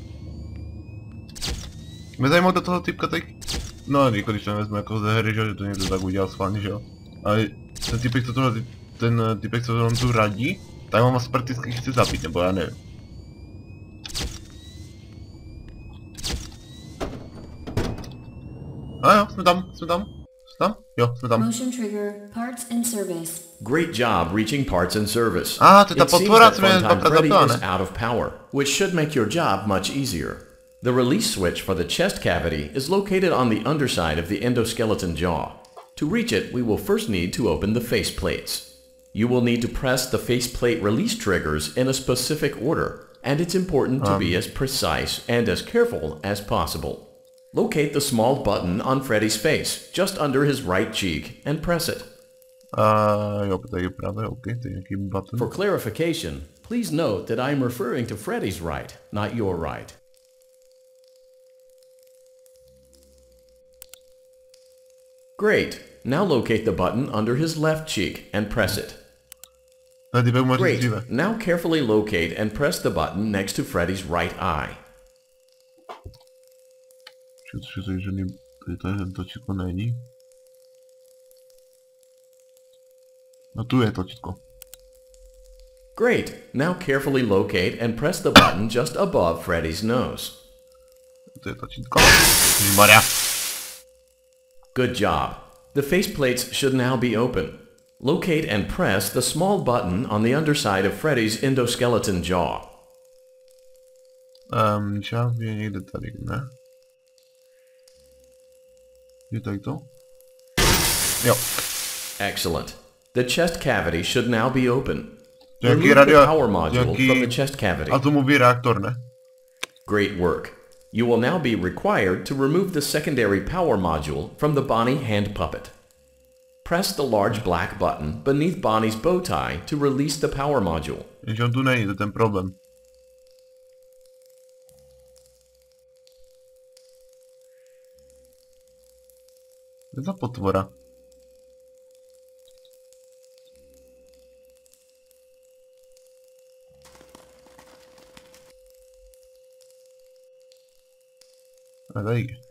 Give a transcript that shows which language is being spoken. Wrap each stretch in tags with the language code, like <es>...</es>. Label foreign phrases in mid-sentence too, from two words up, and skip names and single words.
<cs>Mě zajímalo do toho typka teď. No, jako když to vezmu jako ze hry, že to někdo tak udělal schválně, že jo. Ale ten typek, co to tu radí, tak mám asi prakticky chci zabít, nebo já nevím. A jo, jsme tam. Jo, jsme tam.</cs> <en>Motion trigger, parts and service. Great job reaching parts and service.</en> <cs>To je ta</cs> <en>It seems</en> <cs>potvora,</cs> <en>that</en> <cs>co mě</cs> <en>Funtime Freddy</en> <cs>zapila,</cs> <en>is</en> <cs>ne?</cs> <en>out of power, which should make your job much easier. The release switch for the chest cavity is located on the underside of the endoskeleton jaw. To reach it, we will first need to open the face plates. You will need to press the faceplate release triggers in a specific order, and it's important to be as precise and as careful as possible. Locate the small button on Freddy's face, just under his right cheek, and press it.</en> <cs>Jo, tady je právě, OK, to je nějaký button.</cs> <en>For clarification, please note that I'm referring to Freddy's right, not your right. Great. Now locate the button under his left cheek and press it. Great. Now carefully locate and press the button next to Freddy's right eye.</en> <cs>Točítko není. No tu je točítko.</cs> <en>Great. Now carefully locate and press the button just above Freddy's nose.</en> <cs>to je tlačítko. Maria.</cs> <en>Good job. The faceplates should now be open. Locate and press the small button on the underside of Freddys' endoskeleton jaw.</en> <cs>Část je někde tady, ne? Je tady to? Jo.</cs> <en>Excellent. The chest cavity should now be open.</en> <cs>Nějaký</cs> <en>Remove the power module</en> <cs>nějaký</cs> <en>from the chest cavity.</en> <cs>atomový reaktor, ne?</cs> <en>Great work. You will now be required to remove the secondary power module from the Bonnie hand puppet. Press the large black button beneath Bonnie's bow tie to release the power module.</en> <cs>Jenže on tu není, to je ten problém. Co je za potvora? A tady.</cs>